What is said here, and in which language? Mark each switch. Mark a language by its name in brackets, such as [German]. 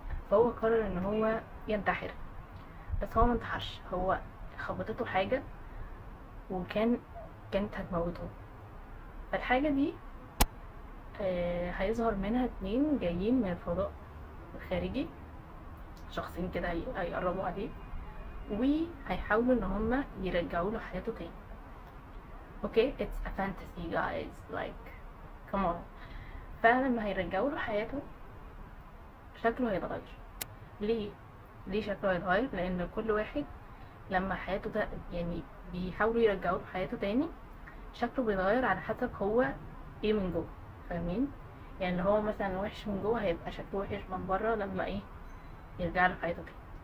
[Arabic] فهو قرر إن هو ينتحر، بس هو منتحرش، هو خبطته حاجة كانت هتموته. فالحاجة دي هيظهر منها اتنين جايين من الفضاء الخارجي، شخصين كده هيقربوا عليه وهيحاولوا ان هما يرجعوا له حياته تاني. [English] Okay it's a fantasy guys, like come on. [Arabic] فلما هيرجعوا له حياته شكله هيتغير. ليه شكله هيتغير؟ لان كل واحد لما حياته ده يعني بيحاولوا يرجعوا له حياته تاني شكله بيتغير على حسب هو ايه من جوه، فاهمين؟ يعني اللي هو مثلا وحش من جوه هيبقى شكله وحش من بره لما ايه يرجع له حياته تاني.